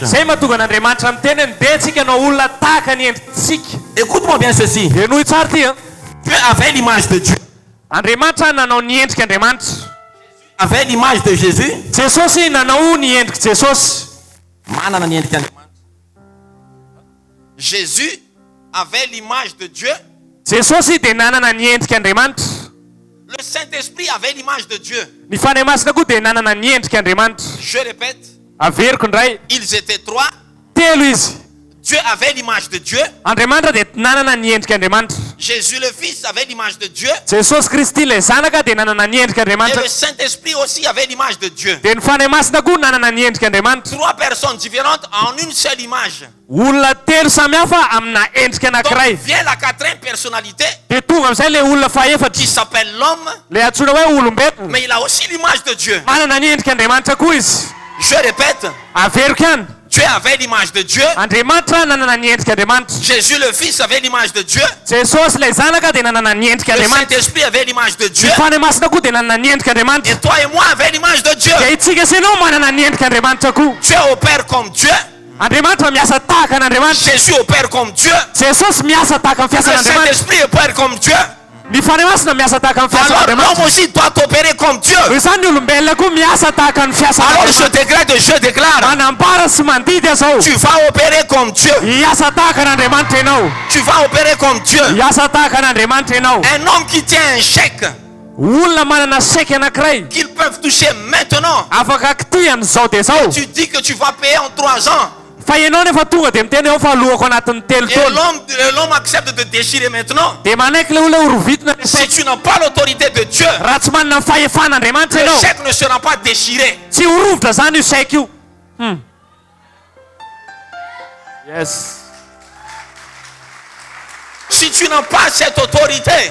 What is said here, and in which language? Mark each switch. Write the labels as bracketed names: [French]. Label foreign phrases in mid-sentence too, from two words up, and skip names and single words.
[Malagasy] Zay mahatonga an'Andriamanitra ny tenany dia antsika hanao olona tahaka ny endritsika. [French] Écoute-moi bien ceci. [Malagasy] Dia noho tsara ty. [French] Dieu avait l'image de Dieu, [Malagasy] Andriamanitra nanao ny endrik'Andriamanitra. [French] avait l'image de Jésus. [Malagasy] Jesosy nanao ny endriky Jesosy. Manana ny endrika Andriamanitra. [French] Jésus avait l'image de Dieu. [Malagasy] Jesosy dia nanana ny endrik'Andriamanitra. [French] Le Saint-Esprit avait l'image de Dieu. [Malagasy] Ny fanahy masina koa dia nanana ny endrik'Andriamanitra. [French] Je répète, [Malagasy] Averiko indray. [French] ils étaient trois. [Malagasy] Telo izy. [French] Dieu avait l'image de Dieu. [Malagasy] Andriamanitra dia nanana ny endrik'Andriamanitra. [French] Jésus le Fils avait l'image de Dieu. [Malagasy] Jesosy Kristy ilay zanaka dia nanana ny Et endrik'Andriamanitra. [French] le Saint-Esprit aussi avait l'image de Dieu. [Malagasy] Dia ny fanahy masina koa nanana ny endrik'Andriamanitra. [French] Trois personnes différentes en une seule image. [Malagasy] Olona telo samihafa amina endrika Donc anankiray. [French] vient la quatrième personnalité [Malagasy] Dia tonga amin'izay le olona fahaefatra. [French] qui s'appelle l'homme, [Malagasy] Le antsoina hoe olombelona. [French] mais il a aussi l'image de Dieu. [Malagasy] Manana ny endrik'Andriamanitra koa izy. [French] Je répète, [Malagasy] Averiko ihany. [French] Dieu avait l'image de Dieu. [Malagasy] Andriamanitra nanana ny endrik'Andriamanitra. [French] Jésus le Fils avait l'image de Dieu. [Malagasy] Jesosy ilay zanaka dia nanana ny Le endrik'Andriamanitra. [French] Saint-Esprit avait l'image de Dieu. [Malagasy] Ny fanahy masina koa dia nanana ny endrik'Andriamanitra. [French] Et toi et moi avait l'image de Dieu. [Malagasy] Dia itsika sy anao manana ny endrik'Andriamanitra koa. [French] Dieu opère comme Dieu. [Malagasy] Andriamanitra miasa tahaka an'Andriamanitra. [French] Jésus opère comme Dieu. [Malagasy] Jesosy miasa tahaka ny Le fiasan'Andriamanitra. [French] Saint-Esprit opère comme Dieu. [Malagasy] Ny fanahy masina miasa tahaka ny [French] Alors l'homme [Malagasy] fiasan'Andriamanitra. [French] aussi doit opérer comme Dieu. [Malagasy] Izany ny olombelona koa miasa tahaka ny Alors fiasan'Andriamanitra. [French] je décrète et je déclare, [Malagasy] Manambara sy mandidy azao. [French] tu vas opérer comme Dieu. [Malagasy] Hiasa tahaka an'Andriamanitra ianao. [French] Tu vas opérer comme Dieu. [Malagasy] Hiasa tahaka an'Andriamanitra ianao. [French] Un homme qui tient un chèque [Malagasy] Olona manana chèque anankiray. [French] qu'ils peuvent toucher maintenant. [Malagasy] Afaka kitihany zao dia zao. [French] Tu dis que tu vas payer en 3 ans. [Malagasy] fa ianao nefa tonga de miteny eo fa alohako anatin'ny telo Et taona [French] l'homme accepte de déchirer maintenant. [Malagasy] de manaiky le olona horovitina Si resaika [French] tu n'as pas l'autorité de Dieu, [Malagasy] raha tsy manana ny fahefan'andriamanitra le ianao [French] chèque ne sera pas déchiré. [Malagasy] tsy horovotra zany io saika io yes [French] Si tu n'as pas cette autorité,